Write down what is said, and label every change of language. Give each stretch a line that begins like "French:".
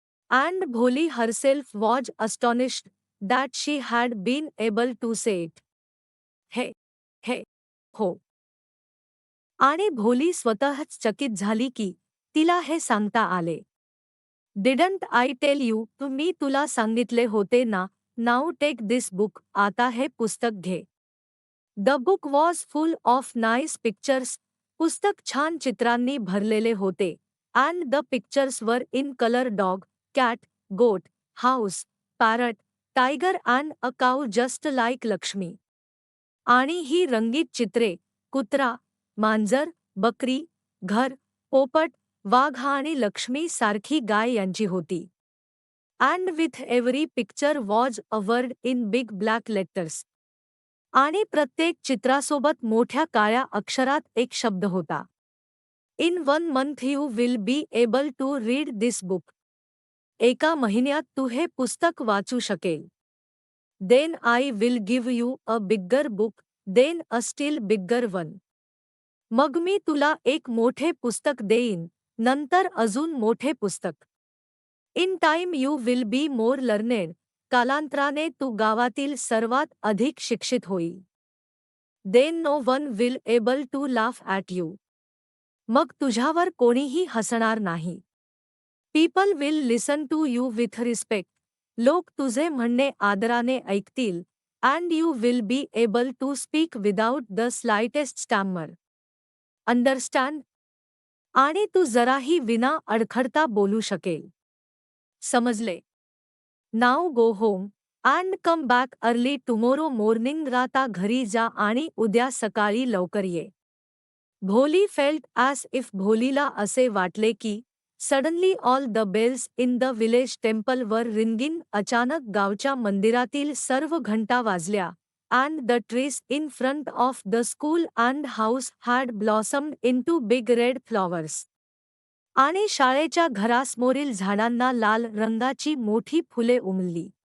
English: And Bholi herself was astonished that she had been able to say it. हे हे हो.
Marathi: आणि भोली स्वतःच चकित झाली की तिला हे सांगता आले.
English: Didn't I tell you.
Marathi: मी तुला सांगितले होते ना.
English: Now take this book.
Marathi: आता हे पुस्तक घे.
English: The book was full of nice pictures.
Marathi: पुस्तक छान चित्रांनी भरलेले होते.
English: And the pictures were in colour. Dog, cat, goat, house, parrot, tiger and a cow just like Lakshmi.
Marathi: आणि ही रंगीत चित्रे कुत्रा, मांजर, बकरी, घर, पोपट, वाघ आणि लक्ष्मी सारखी गाय यांची होती.
English: And with every picture was a word in big black letters.
Marathi: आणि प्रत्येक चित्रासोबत मोठ्या काळ्या अक्षरात एक शब्द होता.
English: In 1 month you will be able to read this book.
Marathi: एका महिन्यात तू हे पुस्तक वाचू शकेल.
English: Then I will give you a bigger book. Then a still bigger one.
Marathi: मग मी तुला एक मोठे पुस्तक देईन, नंतर अजून मोठे पुस्तक.
English: In time you will be more learned.
Marathi: कालांतराने तू गावातील सर्वात अधिक शिक्षित होईल.
English: Then no one will able to laugh at you.
Marathi: मग तुझ्यावर कोणीही हसणार नाही.
English: People will listen to you with respect.
Marathi: लोक तुझे म्हणणे आदराने ऐकतील.
English: And you will be able to speak without the slightest stammer. Understand.
Marathi: आणि तू जराही विना अडखडता बोलू शकेल.
English: समजले. Now go home and come back early tomorrow morning.
Marathi: राता घरी जा आणि उद्या सकाळी लवकर ये.
English: Bholi felt as if.
Marathi: भोलीला असे वाटले की
English: Suddenly all the bells in the village temple were ringing.
Marathi: अचानक गावच्या मंदिरातील सर्व घंटा वाजल्या.
English: And the trees in front of the school and house had blossomed into big red flowers.
Marathi: आणि शाळेच्या घरासमोरील झाडांना लाल रंगाची मोठी फुले उमलली.